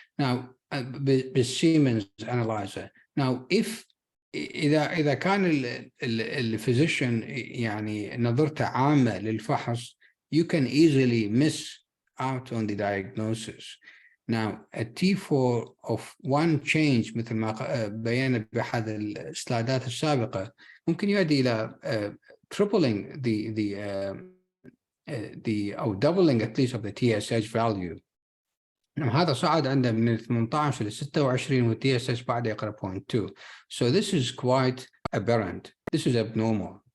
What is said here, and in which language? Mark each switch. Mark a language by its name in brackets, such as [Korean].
[English] Now, بالسيمنز analyzer. Now, if [Arabic] إذا كان الفيزيشن يعني نظرته عامة للفحص, [English] you can easily miss out on the diagnosis. Now, a T4 of one change [Arabic] مثل ما بينا بأحد السلايدات السابقة ممكن يؤدي إلى [English] tripling the or doubling at least of the TSH value. [Arabic] هذا صعد عنده من 18 ل 26 والتي اس اتش بعد يقرا 0.2. [English] So this is quite aberrant. This is abnormal.